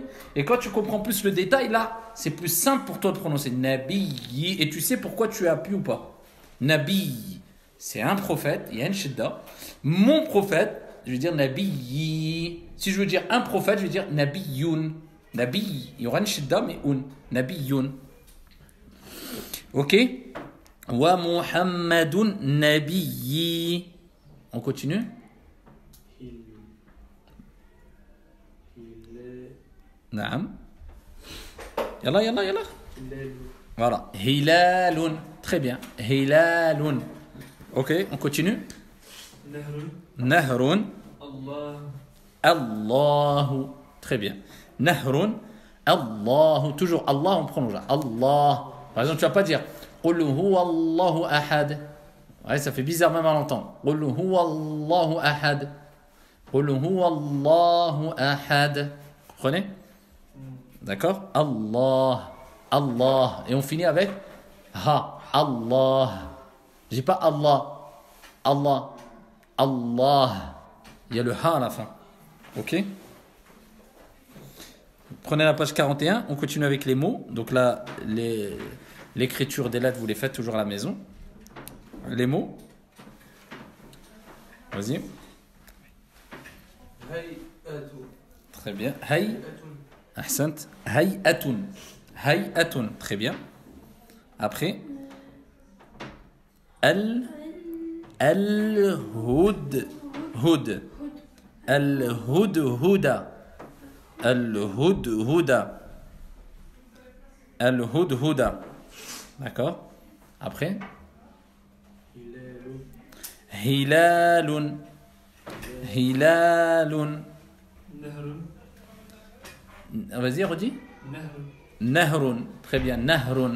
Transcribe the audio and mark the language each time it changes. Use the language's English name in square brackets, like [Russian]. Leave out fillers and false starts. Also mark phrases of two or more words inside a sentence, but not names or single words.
[French] Et quand tu comprends plus le détail, là, c'est plus simple pour toi de prononcer Nabi. Et tu sais pourquoi tu appuies ou pas. Nabi, c'est un prophète, il y a une shidda. Mon prophète, je vais dire Nabiyyi. Si je veux dire un prophète, je vais dire Nabiyyun. Nabi, il y aura une shidda, mais un. [Arabic] Nabiyyun. Ok? Wa Muhammadun Nabiyyi. [French] On continue? Naam. [Arabic] Yalla, yalla, yalla. [French] Voilà. Hilalun. Très bien. [Arabic] Hilalun. [French] Ok, on continue. [Arabic] Nahrun. Nahrun. Allah. Allahu. [French] Très bien. Nahrun. [Arabic] Allahu. [French] Toujours Allah, on prononce. Allah. Par exemple, tu vas pas dire [Arabic] Qul huwa Allahu ahad. [French] Ouais, ça fait bizarre même à l'entendre. [Arabic] Qul huwa Allahu ahad. Qul huwa Allahu ahad. [French] Vous comprenez? D'accord? Allah. Allah. Et on finit avec Ha. Allah. Je dis pas Allah. Allah. Allah. Il y a le Ha à la fin. Ok? Prenez la page 41. On continue avec les mots. Donc là, l'écriture des lettres, vous les faites toujours à la maison. Les mots. Vas-y. Très bien. [Arabic] Hay. Ahsant. Hay'atun. Hay'atun. [French] Très bien. Après. [Arabic] Al-hud-hud. Al-hud-huda. Al-hud-huda. Al-hud-huda. [French] D'accord? Après. Hilalun. [Arabic] Hilalun. Nahrun. [French] Vas-y, redis. [Arabic] Nahrun. [French] Nahrun. Très bien. Nahrun.